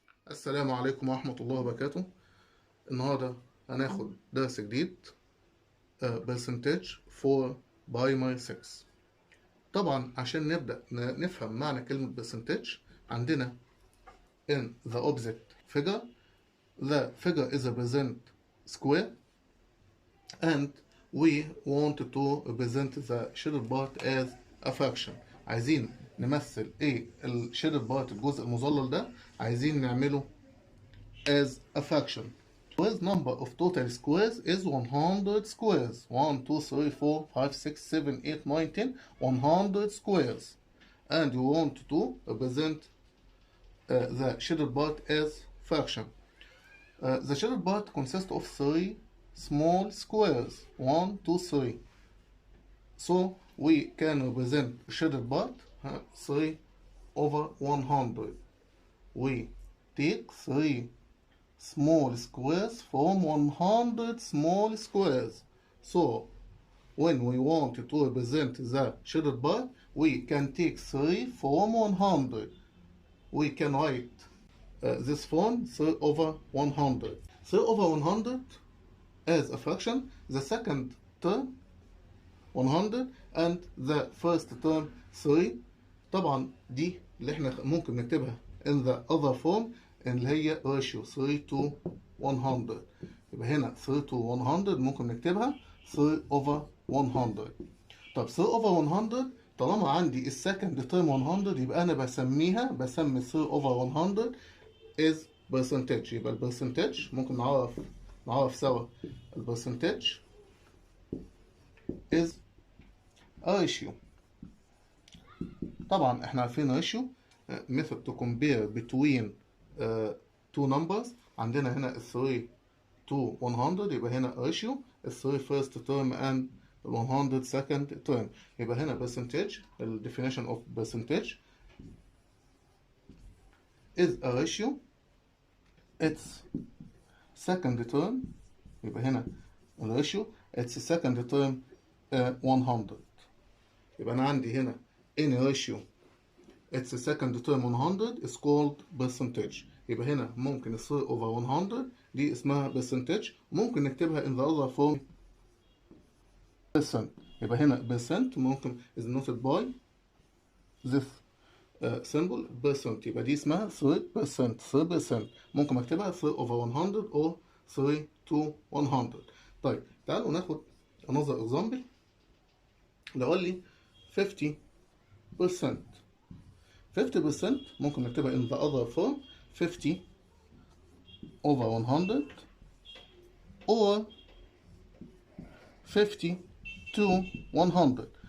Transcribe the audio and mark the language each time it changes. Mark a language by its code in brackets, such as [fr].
[ar] السلام عليكم ورحمة الله وبركاته. النهاردة هناخد درس جديد [en] percentage for primary 6. [ar] طبعا عشان نبدأ نفهم معنى كلمة percentage عندنا [en] in the object figure. The figure is a percent square and we want to represent the shaded part as a fraction. [ar] عايزين نمثل ايه الشادد بارت، الجزء المظلل ده عايزين نعمله [en] as a fraction. With number of total squares is 100 squares. 1, 2, 3, 4, 5, 6, 7, 8, 9, 10, 100 squares. And you want to represent the shaded part as fraction. The shaded part consists of 3 small squares. 1, 2, 3. So we can represent shaded part 3 over 100. We take 3 small squares from 100 small squares. So when we want to represent the shaded part, we can take 3 from 100. We can write this form 3 over 100. 3 over 100 as a fraction, the second term 100 and the first term 3. [ar] طبعا دي اللي احنا ممكن نكتبها [en] in the other form [ar] اللي هي [en] ratio 3 to 100. [ar] يبقى هنا [en] 3 to 100 [ar] ممكن نكتبها [en] 3 over 100. [ar] طب 3 over 100 طالما عندي السكند تيرم 100 يبقى انا بسمي [en] 3 over 100 is percentage. [ar] يبقى البرسنتج ممكن نعرف سوا البرسنتج [en] is a ratio. [ar] طبعا احنا عارفين [en] ratio method to compare between two numbers. [ar] عندنا هنا 3 to 100 يبقى هنا [en] ratio 3 first term and 100 second term. [ar] يبقى هنا [en] percentage, the definition of percentage is a ratio its second term. [ar] يبقى هنا [en] ratio its second term 100. [ar] يبقى أنا عندي هنا [en] any ratio its second term 100 is called percentage. [ar] يبقى هنا ممكن [en] 3 over 100 [ar] دي اسمها percentage. ممكن نكتبها [en] in the other form percent. [ar] يبقى هنا percent ممكن [en] is noted by this symbol percent. [ar] يبقى دي اسمها 3%. [en] 3% [ar] ممكن اكتبها [en] 3 over 100 or 3 to 100. [ar] طيب تعالوا ناخد [en] another example. [ar] لو قال لي 50%. [en] 50% [ar] ممكن نكتبها [en] in the other form 50 over 100 or 50 to 100.